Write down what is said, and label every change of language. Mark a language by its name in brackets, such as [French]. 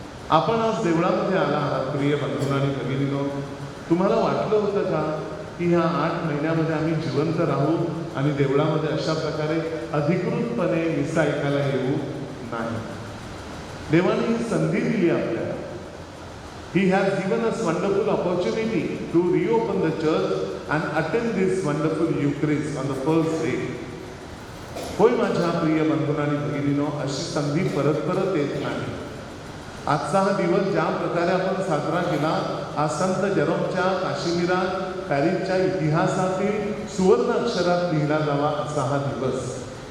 [Marathi] आपण आज देवळामध्ये आला आहात प्रिय बंधूंनो आणि भगिनींनो. तुम्हाला वाटलं होतं का की ह्या 8 महिन्यामध्ये आम्ही जिवंत राहू आणि देवळामध्ये अशा प्रकारे अधिकृतपणे मिसा ऐकायला येऊ? नाही. देवाने ही संधी दिली आपल्याला. [English] He has given us wonderful opportunity to reopen the church and attend this wonderful Eucharist on the first day. [Marathi] होय माझ्या प्रिय बंधूंनो आणि भगिनीनो, अशी संधी परत परत येत नाही. आजचा हा दिवस ज्या प्रकारे आपण साजरा केला, हा संत जरोमच्या काश्मीरात पॅरिसच्या इतिहासातील सुवर्ण अक्षरात लिहिला जावा असा हा दिवस.